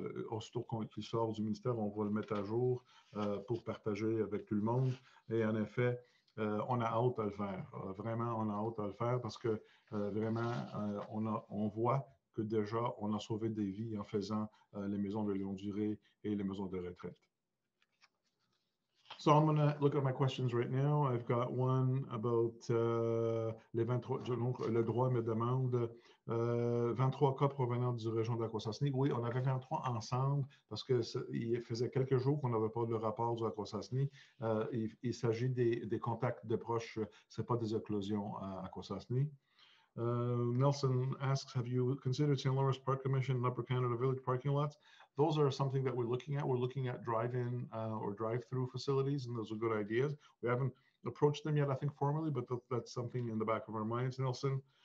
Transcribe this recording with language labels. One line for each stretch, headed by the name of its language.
French: Aussitôt qu'il sort du ministère, on va le mettre à jour pour partager avec tout le monde. Et en effet, on a hâte à le faire. Vraiment, on a hâte à le faire parce que vraiment, on voit que déjà, on a sauvé des vies en faisant les maisons de longue durée et les maisons de retraite.
English: So I'm going to look at my questions right now. I've got one about
French: les 23, donc le droit me demande 23 cas provenant du région de la Cosasni. Oui, on avait 23 ensemble parce qu'il faisait quelques jours qu'on n'avait pas le rapport du Cosasni. Il s'agit des contacts de proches, ce n'est pas des éclosions à Cosasni.
English: Nelson asks, have you considered St. Lawrence Park Commission and Upper Canada Village parking lots? Those are something that we're looking at. We're looking at drive-in or drive-through facilities, and those are good ideas. We haven't approached them yet, I think, formally, but that's something in the back of our minds, Nelson.